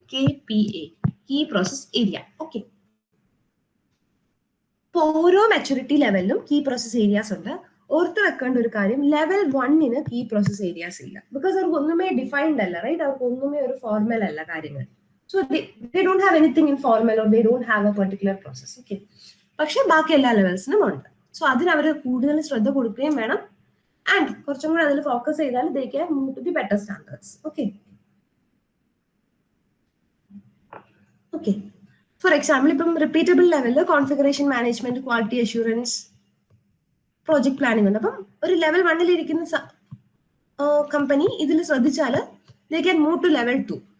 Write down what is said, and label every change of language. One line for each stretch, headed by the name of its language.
Malayalam: KPA, key process area. Okay, ഇപ്പൊ ഓരോ maturity ലെവലിലും key process areas ഉണ്ട്. ഓർത്ത് വെക്കേണ്ട ഒരു കാര്യം, ലെവൽ 1 കീ പ്രോസസ് ഏരിയാസ് ഇല്ല. ബിക്കോസ് അവർക്ക് ഒന്നുമേ ഡിഫൈൻഡ് അല്ല, റൈറ്റ്? അവർക്ക് ഒന്നുമേ ഒരു ഫോർമൽ അല്ല കാര്യങ്ങൾ.
English: So they don't have anything in formal or they don't have a particular process.
Malayalam: Okay, പക്ഷെ ബാക്കി എല്ലാ ലെവൽസിനും ഉണ്ട്. സോ അതിന് അവർ കൂടുതൽ ശ്രദ്ധ കൊടുക്കുകയും വേണം. ആൻഡ് കുറച്ചും കൂടെ അതിൽ ഫോക്കസ് ചെയ്താൽ
English: they can move to the better standards.
Malayalam: Okay, okay, for example ഇപ്പം റിപ്പീറ്റബിൾ ലെവലിൽ configuration management, quality assurance, project planning ഉണ്ട്. അപ്പം ഒരു ലെവൽ 1 ഇരിക്കുന്ന കമ്പനി ഇതിൽ ശ്രദ്ധിച്ചാൽ
English: they can move to level 2.